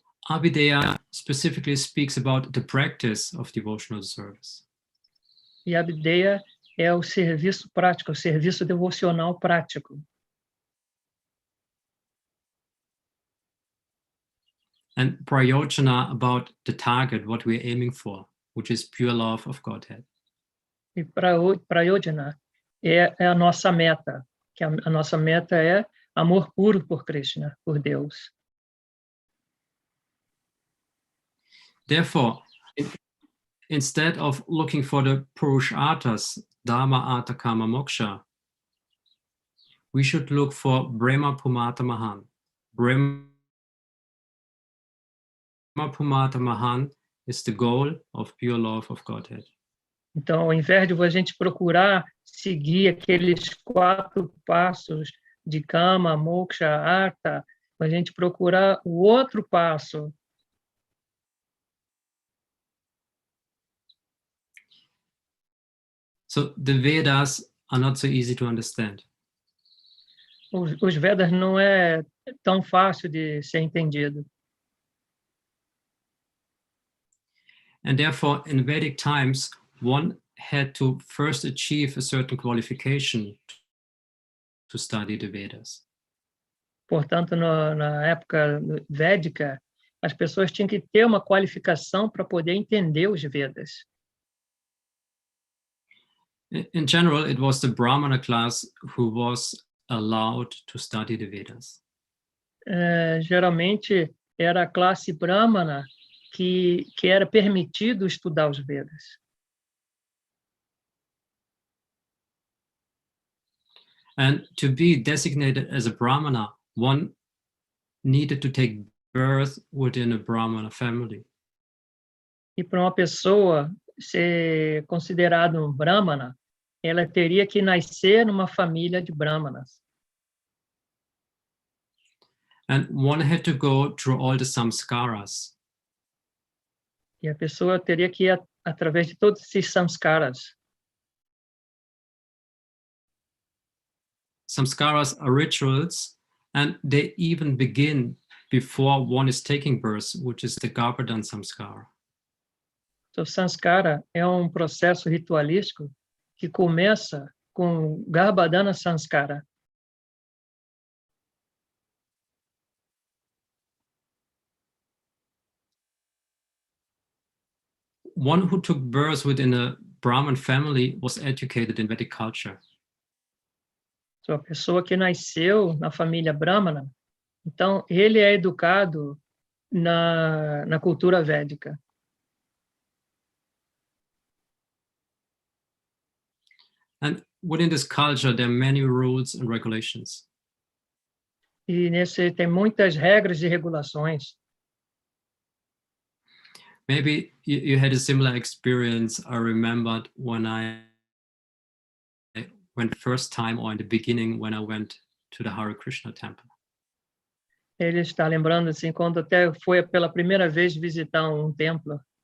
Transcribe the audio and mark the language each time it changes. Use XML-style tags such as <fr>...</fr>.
<en>Abhideya specifically speaks about the practice of devotional service.</en> <pt>E a Abhideya é o serviço prático, o serviço devocional prático.</pt> <en>And prayojana about the target, what we're aiming for, which is pure love of Godhead.</en> <pt>E prayojana é a nossa meta, que a nossa meta é amor puro por Krishna, por Deus.</pt> <en>Therefore, instead of looking for the Purusharthas, Dharma, Artha, Kama, Moksha, we should look for Brahma Pumata Mahan. Brahma Pumata Mahan is the goal of pure love of Godhead.</en> <pt>Então, ao invés de a gente procurar seguir aqueles 4 passos de Kama, Moksha, Artha, a gente procurar o outro passo.</pt> <en>So the Vedas are not so easy to understand.</en> <pt>Os Vedas não é tão fácil de ser entendido.</pt> <en>And therefore, in Vedic times, one had to first achieve a certain qualification to study the Vedas.</en> <pt>Portanto, na época védica, as pessoas tinham que ter uma qualificação para poder entender os Vedas.</pt> <en>In general, it was the Brahmana class who was allowed to study the Vedas.</en> <pt>Geralmente, era a classe brahmana que era permitido estudar os Vedas.</pt> <en>And to be designated as a Brahmana, one needed to take birth within a Brahmana family.</en> <pt>E para uma pessoa ser considerada um brahmana, ela teria que nascer numa família de brahmanas.</pt> <en>And one had to go through all the samskaras.</en> <pt>E a pessoa teria que ir através de todos esses samskaras.</pt> <en>Samskaras are rituals, and they even begin before one is taking birth, which is the Garbhadan samskara.</en> <pt>Então, samskara é um processo ritualístico que começa com Garbhadana samskara.</pt> <en>One who took birth within a Brahmin family was educated in Vedic culture.</en> <pt>Então, a pessoa que nasceu na família brahmana, então ele é educado na cultura védica.</pt> <en>And within this culture, there are many rules and regulations.</en> <pt>E nesse tem muitas regras e regulações.</pt> <en>Maybe you had a similar experience. I remembered when I went first time, or in the beginning when I went to the Hare Krishna temple.</en> <pt>Ele está lembrando assim quando até foi pela primeira vez visitar um templo.</pt>